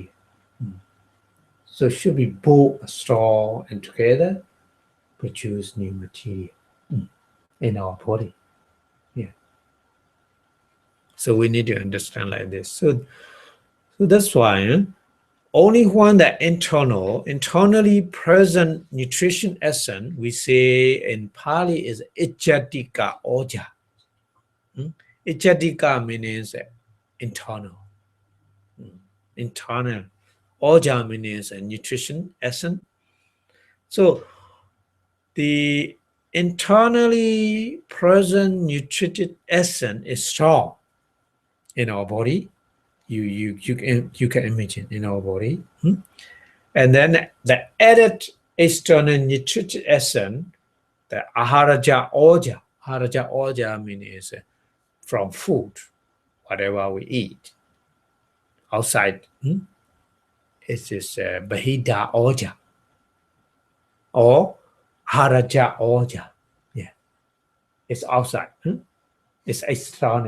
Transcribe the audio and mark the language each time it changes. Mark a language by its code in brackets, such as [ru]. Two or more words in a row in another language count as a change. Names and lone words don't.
[en] So it should be both strong and together produce new material in our body. Yeah. So we need to understand like this. So that's why only when the internally present nutrition essence, we say in Pali, is [pi] ichatika oja. [en] Ichatika means internal. Internal. Oja means a nutrition essence. So the internally present nutritive essence is strong in our body. You can imagine in our body. And then the added external nutritive essence The [pi] āhāra oja. Āhāra oja [en] means from food, whatever we eat. Outside, it is [pi] bahida oja. Or āhāra oja. Yeah. [en] It's outside. It's external.